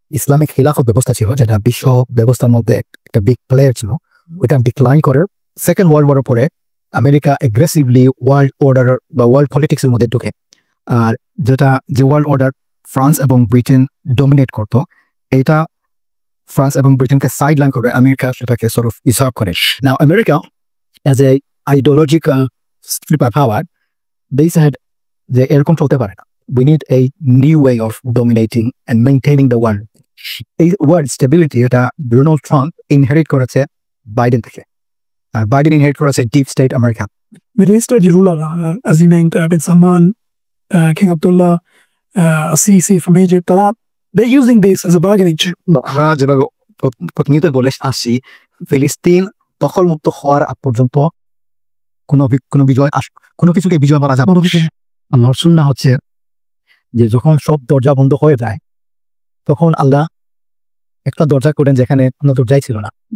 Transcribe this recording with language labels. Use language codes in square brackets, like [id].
[bn] Islamic খিলাফত ব্যবস্থা ছিল যেটা বিশ্ব ব্যবস্থার মধ্যে একটা বিগ প্লেয়ার ছিল, ওইটা ডিক্লাইন করে সেকেন্ড ওয়ার্ল্ড ওয়ারের পরে আমেরিকা এগ্রেসিভলি ওয়ার্ল্ড অর্ডার বা ওয়ার্ল্ড পলিটিক্স এর মধ্যে ঢুকে। আর যেটা যে ওয়ার্ল্ড অর্ডার ফ্রান্স এবং ব্রিটেন ডমিনেট করতো, এটা ফ্রান্স এবং ব্রিটেনকে সাইডলাইন করে আমেরিকা সেটাকে সর্ট অফ ইসার্ভ করে। [en] now America as a ideological super power they said [bn] যে এরকম চলতে পারে না, [en] we need a new way of dominating and maintaining the world। [bn] এই ওয়ার্ল্ড স্টেবিলিটি এটা ডোনাল্ড ট্রাম্প ইনহেরিট করেছে বাইডেন থেকে, আর বাইডেন ইনহেরিট করেছে deep state America. [en] Middle East ruler, as you named, bin Salman, King Abdullah, Sisi from Egypt, they're using this as a bargaining chip. [bn] আমরা যেভাবে প্রতিনিয়ত বলে আসছি, ফিলিস্তিন দখলমুক্ত হওয়ার আগ পর্যন্ত কোনো কিছুকে বিজয় বলা যাবে না। আমার সুন্নাহ হচ্ছে যে যখন সব দরজা বন্ধ হয়ে যায় তখন আল্লাহ একটা দরজা করেন যেখানে কোনো দরজাই ছিল না।